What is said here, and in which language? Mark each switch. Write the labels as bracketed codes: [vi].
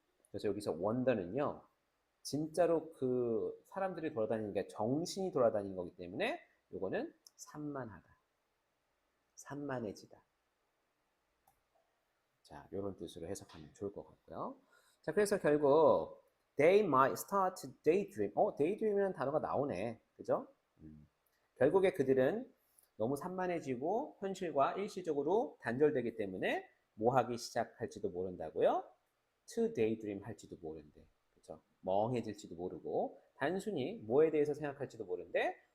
[ko] 그래서 여기서 wonder는요, 진짜로 그 사람들이 돌아다니는 게 정신이 돌아다니는 거기 때문에 요거는 산만하다. 산만해지다. 자, 이런 뜻으로 해석하면 좋을 것 같고요. 자, 그래서 결국 [en] they might start to daydream. [ko] daydream이라는 단어가 나오네. 그죠? 결국에 그들은 너무 산만해지고 현실과 일시적으로 단절되기 때문에 뭐 하기 시작할지도 모른다고요? to daydream 할지도 모른대. 그죠? 멍해질지도 모르고 단순히 뭐에 대해서 생각할지도 모른대.